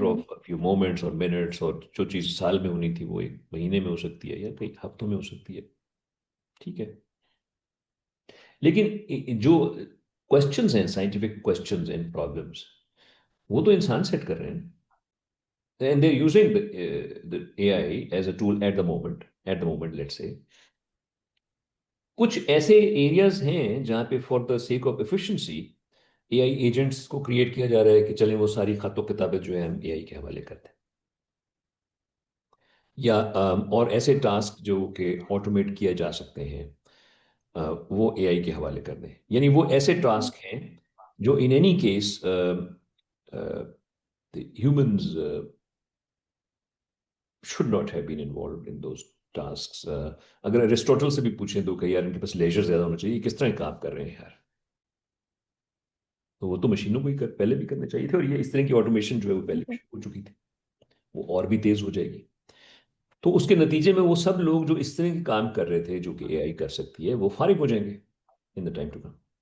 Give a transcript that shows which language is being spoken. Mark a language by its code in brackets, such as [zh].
[ur] ہوں، of few moments اور minutes, اور جو چیز سال میں ہونی تھی وہ ایک مہینے میں ہو سکتی ہے یا کئی ہفتوں میں ہو سکتی ہے. ٹھیک ہے. لیکن جو کوشچنز ہیں، سائنٹیفک کوشچنز اینڈ پرابلمس، وہ تو انسان سیٹ کر رہے ہیں. [en] And they using the AI as a tool at the moment, let's say. [ur] کچھ ایسے ایریاز ہیں جہاں پہ for the sake of efficiency a I agents کو کریٹ کیا جا رہا ہے کہ چلیں وہ ساری خط و کتابیں جو ہیں ہم اے آئی کے حوالے کرتے ہیں، یا اور ایسے ٹاسک جو کہ آٹومیٹ کیا جا سکتے ہیں وہ اے آئی کے حوالے کر دیں. یعنی وہ ایسے ہوں، ٹاسک ہیں جو [en] In any case humans should not have been involved in those tasks. [ur] اگر ایرسٹوٹل سے بھی پوچھیں تو کہ یار ان کے پاس لیجر زیادہ ہونا چاہیے، کس طرح کام کر رہے ہیں یار، تو وہ تو مشینوں کو ہی پہلے بھی کرنا چاہیے تھے، اور یہ اس طرح کی آٹومیشن جو ہے وہ پہلے بھی ہو چکی تھی، وہ اور بھی تیز ہو جائے گی. تو اس کے نتیجے میں وہ سب لوگ جو اس طرح کے کام کر رہے تھے جو کہ اے آئی کر سکتی ہے، وہ فارغ ہو جائیں گے ان دا ٹائم ٹو کم.